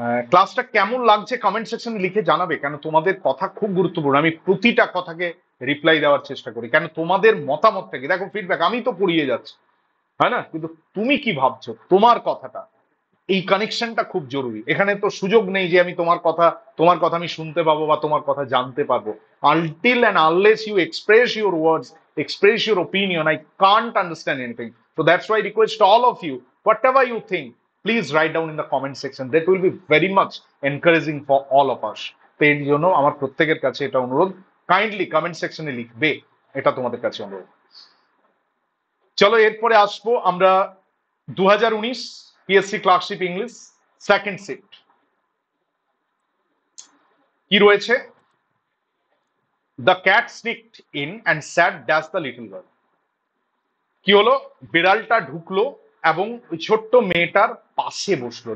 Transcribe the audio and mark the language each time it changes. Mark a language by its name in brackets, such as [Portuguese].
[Bangla] ক্লাসটা কেমন লাগছে কমেন্ট সেকশনে লিখে জানাবে, কেন তোমাদের কথা খুব গুরুত্বপূর্ণ, আমি প্রতিটা কথাকে রিপ্লাই দেওয়ার চেষ্টা করি, কেন তোমাদের মতামতটা কি, দেখো ফিডব্যাক আমি তো পড়িয়ে যাচ্ছি, হয় না, কিন্তু তুমি কি ভাবছো, তোমার কথাটা, এই কানেকশনটা খুব জরুরি। এখানে তো সুযোগ নেই যে আমি তোমার কথা আমি শুনতে পাবো বা তোমার কথা জানতে পারবো, [English] Until and unless you express your words, express your opinion, I can't understand anything. So that's why I request all of you, whatever you think, please write down in the comment section, that will be very much encouraging for all of us। [Bangla] তো এর জন্য আমার প্রত্যেকের কাছে এটা অনুরোধ, kindly comment সেকশনে লিখবে, এটা তোমাদের কাছে অনুরোধ। চলো এরপরে আসবো আমরা 2019 PSC clerkship English second shift, কি রয়েছে, [English] the cat sneaked in and sat dash the little girl, [Bangla] কি হলো, বিড়ালটা ঢুকলো এবং ওই ছোট্ট মেয়েটার পাশে বসলো।